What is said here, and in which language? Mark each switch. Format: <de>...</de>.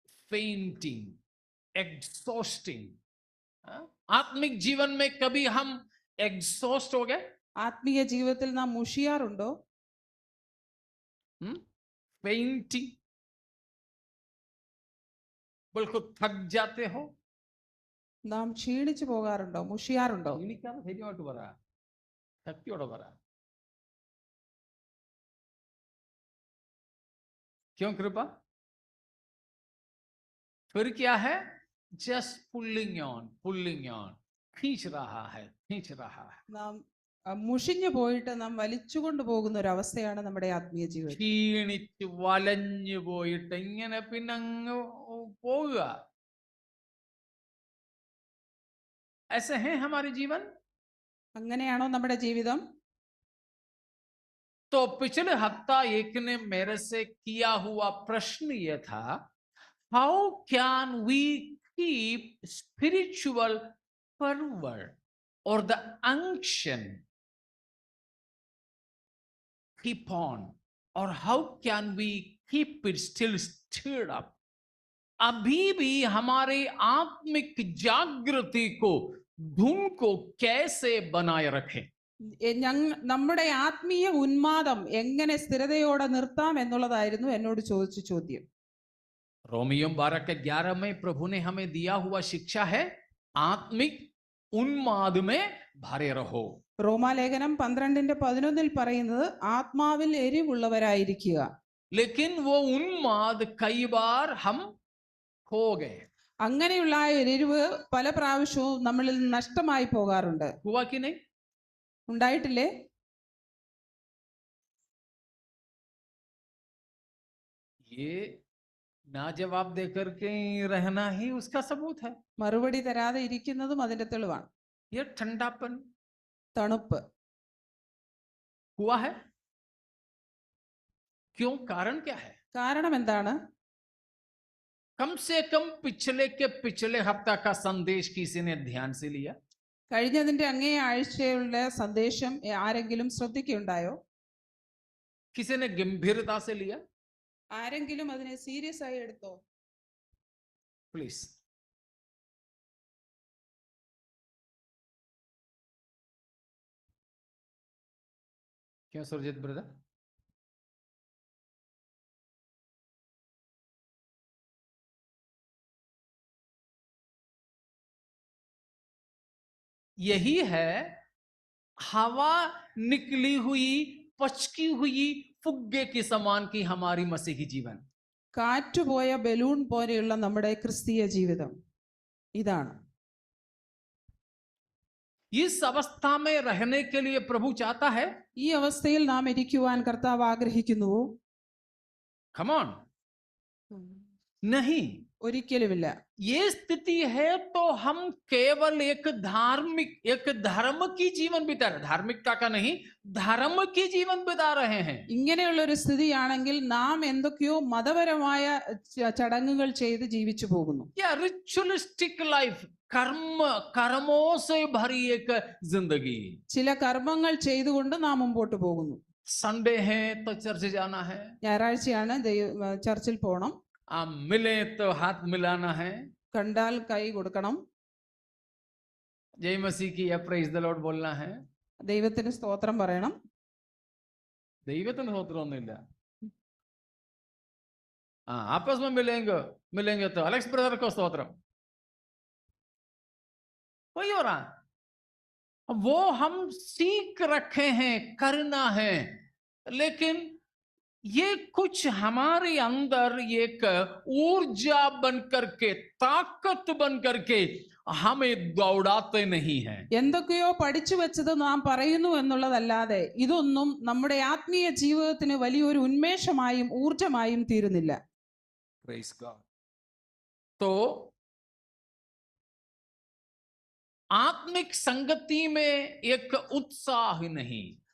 <hi>Fainting, exhausting. आत्मिक जीवन में कभी हम एग्जॉस्ट हो गए?</hi> <ml>ആത്മീയ ജീവിതത്തിൽ നാം മുഷിയാറുണ്ടോ?</ml> <hi>फेंटिंग, बिल्कुल थक जाते हो?</hi> <ml>നാം ക്ഷീണിച്ചു പോകാറുണ്ടോ? മുഷിയാറുണ്ടോ? ക്ഷീണിക്കാതെ ധൈര്യമായിട്ട് പറ, ശക്തിയോടെ പറ.</ml> <hi>क्यों कृपा? फिर क्या है?</hi> <en>just pulling on,</en> <hi>खींच रहा है.</hi> <ml>നാം മുഷിഞ്ഞു പോയിട്ട് നാം വലിച്ചുകൊണ്ട് പോകുന്ന ഒരു അവസ്ഥയാണ് നമ്മുടെ ആത്മീയ ജീവിതം. ക്ഷീണിച്ച് വലഞ്ഞു പോയിട്ട് ഇങ്ങനെ പിന്നെ അങ്ങ് പോവുക.</ml> <hi>ऐसे हैं हमारे जीवन.</hi> <ml>അങ്ങനെയാണോ നമ്മുടെ ജീവിതം?</ml> <hi>तो पिछले हफ्ता एक ने मेरे से किया हुआ प्रश्न ये था,</hi> <en>How can we keep spiritual fervor or the unction keep on, or how can we keep it still stirred up?</en> <hi>अभी भी हमारे आत्मिक जागृति को, धुन को कैसे बनाए रखें?</hi> <ml>നമ്മുടെ ആത്മീയ ഉന്മാദം എങ്ങനെ സ്ഥിരതയോടെ നിർത്താം എന്നുള്ളതായിരുന്നു എന്നോട് ചോദിച്ച ചോദ്യം.</ml> <hi>रोमियो 12:11 में प्रभु ने हमें दिया हुआ शिक्षा है, आत्मिक उन्माद में भरे रहो.</hi> <ml>റോമാലേഖനം 12:11 പറയുന്നത് ആത്മാവിൽ എരിവുള്ളവരായിരിക്കുക.</ml> <hi>लेकिन वो उन्माद कई बार हम खो गए.</hi> <ml>അങ്ങനെയുള്ള എരിവ് പല പ്രാവശ്യവും നമ്മളിൽ നഷ്ടമായി പോകാറുണ്ട്.</ml> <hi>हुआ कि नहीं?</hi> <ml>ഉണ്ടായിട്ടില്ലേ?</ml> <hi>ये ना जवाब देकर के रहना ही उसका सबूत है.</hi> <ml>മറുപടി തരാതെ ഇരിക്കുന്നതും അതിന്റെ തെളിവാണ്.</ml> <hi>ये ठंडापन,</hi> <ml>തണുപ്പ്</ml> <hi>हुआ है. क्यों? कारण क्या है?</hi> <ml>കാരണം എന്താണ്?</ml> <hi>कम से कम पिछले हफ्ता का संदेश किसी ने ध्यान से लिया?</hi> <ml>കഴിഞ്ഞതിന്റെ അങ്ങേ ആഴ്ചയുള്ള സന്ദേശം ആരെങ്കിലും ശ്രദ്ധിക്കുകയുണ്ടായോ?</ml> <hi>किसी ने गंभीरता से लिया?</hi> <ml>ആരെങ്കിലും അതിനെ സീരിയസ് ആയി എടുത്തോ?</ml> <en>Please.</en> <hi>क्यों सुरजीत ब्रदर? यही है हवा निकली हुई, पचकी हुई फुग्गे के समान की हमारी मसीही जीवन.</hi> <ml>കാറ്റുപോയ ബലൂൺ പോലെയുള്ള നമ്മുടെ ക്രിസ്തീയ ജീവിതം ഇതാണ്.</ml> <hi>इस अवस्था में रहने के लिए प्रभु चाहता है.</hi> <ml>ഈ അവസ്ഥയിൽ നാം ഇരിക്കുവാൻ കർത്താവ് ആഗ്രഹിക്കുന്നു.</ml> <en>Come on.</en> <hi>नहीं।</hi> <ml>ഒരിക്കലുമില്ല.</ml> <hi>ये स्थिति है तो हम केवल एक धर्म की जीवन बिता रहे, धार्मिकता का नहीं, धर्म की जीवन बिता रहे हैं.</hi> <ml>ഇങ്ങനെയുള്ള ഒരു സ്ഥിതിയാണെങ്കിൽ നാം എന്തൊക്കെയോ മതപരമായ ചടങ്ങുകൾ ചെയ്ത് ജീവിച്ചു പോകുന്നു.</ml> <hi>या रिचुअलिस्टिक लाइफ, कर्मों से भरी एक जिंदगी.</hi> <ml>ചില കർമ്മങ്ങൾ ചെയ്തുകൊണ്ട് നാം മുമ്പോട്ട് പോകുന്നു.</ml> <hi>संडे है तो चर्च जाना है,</hi> <ml>ഞായറാഴ്ചയാണ് ചർച്ചിൽ പോകണം,</ml> <hi>मिले तो हाथ मिलाना है,</hi> <ml>കണ്ടാൽ കൈ കൊടുക്കണം,</ml> <hi>जय मसीह की या</hi> <en>praise the lord</en> <hi>बोलना है.</hi> <ml>ദൈവത്തിന് സ്തോത്രം പറയണം. ദൈവത്തിന് സ്തോത്രമൊന്നുമില്ല.</ml> <hi>आपस में मिलेंगे तो अलेक्स ब्रदर को स्तोत्रम, वही हो रहा. वो हम सीख रखे हैं, करना है, लेकिन ये कुछ हमारे अंदर एक ऊर्जा बन करके, ताकत बन करके हमें दौड़ाते नहीं हैं.</hi> <ml>എന്തൊക്കെയോ പഠിച്ചു വെച്ചത് നാം പറയുന്നു എന്നുള്ളതല്ലാതെ ഇതൊന്നും നമ്മുടെ ആത്മീയ ജീവിതത്തിന് വലിയൊരു ഉന്മേഷമായും ഊർജമായും തീരുന്നില്ല.</ml> <en>Praise God.</en> <hi>तो आत्मिक संगति में एक उत्साह नहीं,</hi>